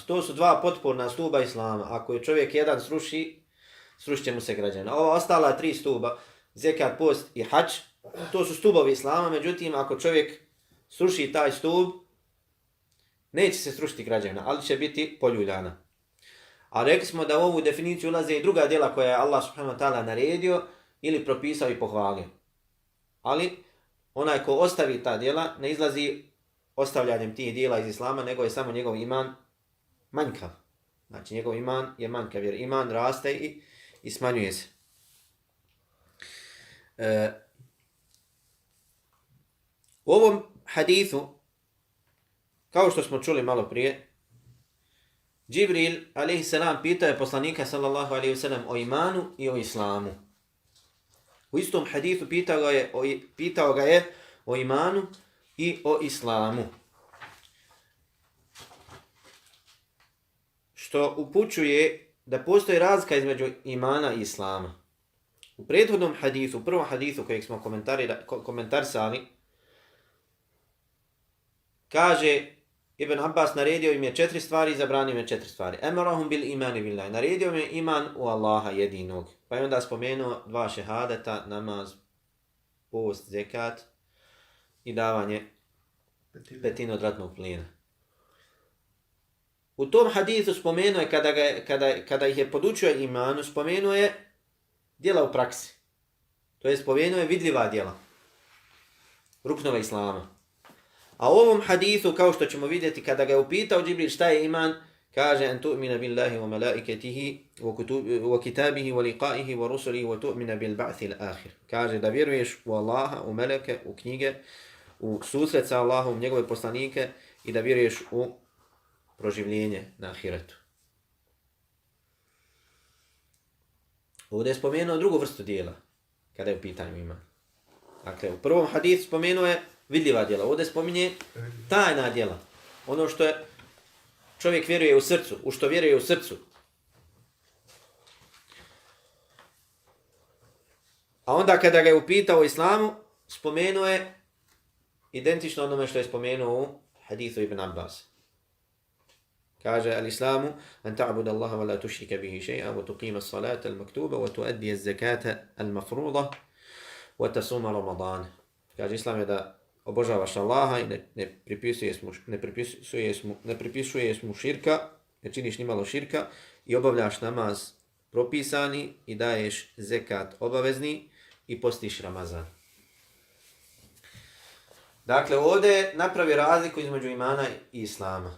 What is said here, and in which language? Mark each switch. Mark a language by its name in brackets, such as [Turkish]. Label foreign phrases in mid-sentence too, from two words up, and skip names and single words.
[Bosnian] To su dva potporna stuba islama. Ako je čovjek jedan srušit će mu se građevina. Ova ostala tri stuba, zekat, post i hadž, to su stubovi islama, međutim ako čovjek sruši taj stub, neće se srušiti građevina, ali će biti poljuljana. A rekli smo da u ovu definiciju ulaze i druga djela koja je Allah [Arabic] سبحانه وتعالى [Bosnian] naredio ili propisao i pohvalio. Ali onaj ko ostavi ta djela ne izlazi ostavljanjem tih djela iz islama, nego je samo njegov iman manjkav. Znači njegov iman je manjkav jer iman raste i smanjuje se. U ovom hadithu, kao što smo čuli malo prije, Džibril a.s. pitao je poslanika [Arabic] صلى الله عليه وسلم [Bosnian] o imanu i o islamu. U istom hadithu pitao ga je o imanu i o islamu. Što upućuje da postoji razlika između imana i islama. U prethodnom hadithu, u prvom hadithu kojeg smo komentarisali, kaže Ibn Abbas naredio im je 4 stvari i zabranio im je 4 stvari. [Arabic] أمرهم بالإيمان بالله. [Bosnian] Naredio im je iman u Allaha jedinog. Pa je onda spomenuo 2 šehadeta, namaz, post, zekat i davanje petine od ratnog plijena. U tom hadithu spomenuo je, kada ih je podučio imanu, spomenuo je djela u praksi. To je spomenuo je vidljiva djela. Ruknova islama. A u ovom hadithu, kao što ćemo vidjeti, kada ga je upitao Džibril šta je iman, kaže [Arabic] أن تؤمن بالله وملائكته وكتبه ولقائه ورسله وتؤمن بالبعث الآخر. [Bosnian] Kaže da vjeruješ u Allaha, u meleke, u knjige, u susret sa Allahom, u njegove poslanike i da vjeruješ u proživljenje na ahiretu. Ovdje je spomenuo drugu vrstu dijela, kada je u pitanju iman. Dakle, u prvom hadithu spomenuo je vidljiva djela. Ovdje spominje tajna djela. Ono što je čovjek vjeruje u srcu, u što vjeruje u srcu. A onda kada ga je upitao o islamu, spomenuo je identično onome što je spomenuo u hadithu Ibn Abbas. [Arabic] Kaže الإسلام أن تعبد الله ولا تشرك به شيئا وتقيم الصلاة المكتوبة وتؤدي الزكاة المفروضة وتصوم رمضان. [Bosnian] Kaže islam je da obožavaš Allaha i ne pripisuješ mu širka, ne činiš nimalo širka i obavljaš namaz propisani i daješ zekat obavezni i postiš Ramazan. Dakle, ovdje napravi razliku između imana i islama.